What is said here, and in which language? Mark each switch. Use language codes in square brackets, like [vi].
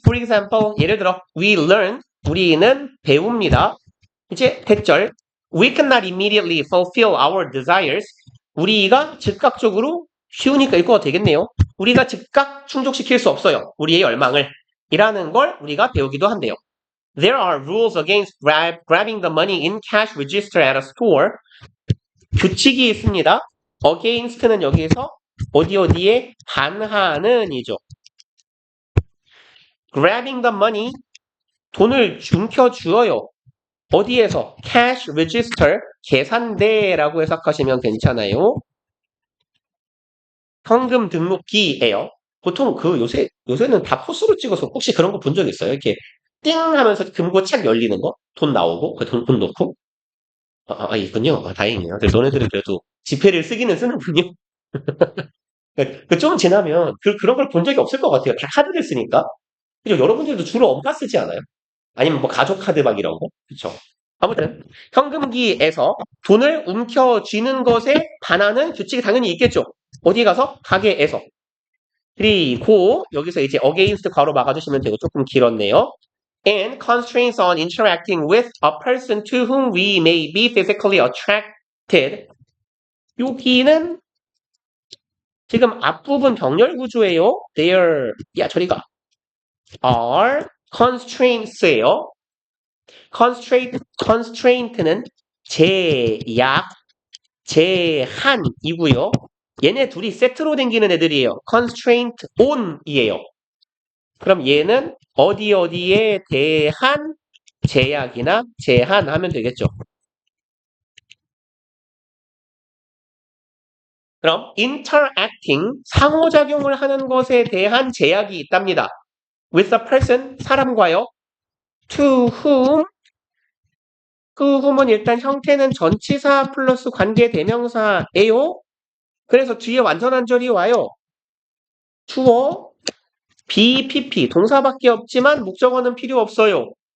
[en] For example, [ko] 예를 들어 [en] we learn, [ko] 우리는 배웁니다. [en] 이제 대절 we cannot immediately fulfill our desires. [ko] 우리가 즉각적으로 쉬우니까 읽어도 되겠네요. 우리가 즉각 충족시킬 수 없어요. 우리의 열망을. 이라는 걸 우리가 배우기도 한대요. [en] There are rules against grabbing the money in cash register at a store. [ko] 규칙이 있습니다. against는 여기에서 어디에 반하는 이죠. [en] grabbing the money, [ko] 돈을 움켜쥐어요. 어디에서? cash register, 계산대라고 해석하시면 괜찮아요. 현금 등록기예요. 보통 요새는 다 포스로 찍어서 혹시 그런 거 본 적 있어요? 이렇게 띵 하면서 금고 착 열리는 거? 돈 나오고, 돈 넣고? 있군요. 다행이에요. 너네들은 그래도 지폐를 쓰기는 쓰는군요. 좀 지나면 그런 걸 본 적이 없을 것 같아요. 다 카드를 쓰니까. 그죠? 여러분들도 주로 엄카 쓰지 않아요? 아니면 뭐 가족 카드 막 이런 거? 그쵸? 아무튼 현금기에서 돈을 움켜쥐는 것에 반하는 규칙이 당연히 있겠죠. 어디 가서? 가게에서. 그리고 여기서 이제 against 괄호 막아주시면 되고 조금 길었네요. [en] And constraints on interacting with a person to whom we may be physically attracted. [ko] 여기는 지금 앞부분 병렬 구조예요. [en] There, [ko] 저리가. [en] are constraints예요. [ko] constraint는 제약, 제한이고요. 얘네 둘이 세트로 댕기는 애들이에요. [en] constraint on이에요. [ko] 그럼 얘는 어디에 대한 제약이나 제한하면 되겠죠. 그럼 interacting, 상호작용을 하는 것에 대한 제약이 있답니다. [en] with a person, [ko] 사람과요. [en] to whom, [ko] 그 whom은 일단 형태는 전치사 플러스 관계 대명사예요. 그래서 뒤에 완전한절이 와요. 주어, BPP, 동사밖에 없지만 목적어는 필요 없어요.